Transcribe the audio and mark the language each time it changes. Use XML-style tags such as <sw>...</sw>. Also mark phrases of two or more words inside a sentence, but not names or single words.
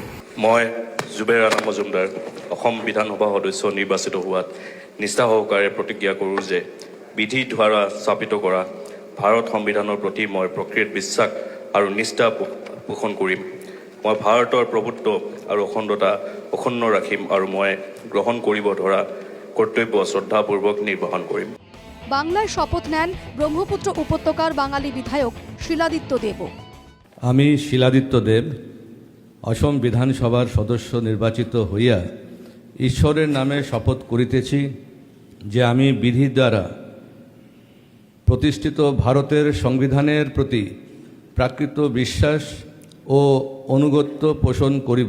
<as>মই জুবেৰ আনাম মজুমদাৰ অসম বিধানসভা সদস্য নিৰ্বাচিত হোৱাত নিষ্ঠা সহকাৰে প্ৰতিজ্ঞা কৰোঁ যে বিধি দ্বাৰা স্থাপিত কৰা ভাৰত সংবিধানৰ প্ৰতি মই প্ৰকৃত বিশ্বাস আৰু নিষ্ঠা পোষণ কৰিম। মই ভাৰতৰ প্ৰভুত্ব আৰু অখণ্ডতা অক্ষুণ্ণ ৰাখিম আৰু মই গ্ৰহণ কৰিব ধৰা কৰ্তব্য শ্ৰদ্ধাপূৰ্বক নিৰ্বাহন কৰিম।</as> <bn>বাংলায় শপথ নেন ব্রহ্মপুত্র উপত্যকার বাঙালি বিধায়ক শিলাদিত্য দেব। আমি শিলাদিত্য দেব অসম বিধানসভার সদস্য নির্বাচিত হইয়া ঈশ্বরের নামে শপথ করিতেছি যে আমি বিধি দ্বারা প্রতিষ্ঠিত ভারতের সংবিধানের প্রতি প্রাকৃত বিশ্বাস ও অনুগত্য পোষণ করিব।</bn>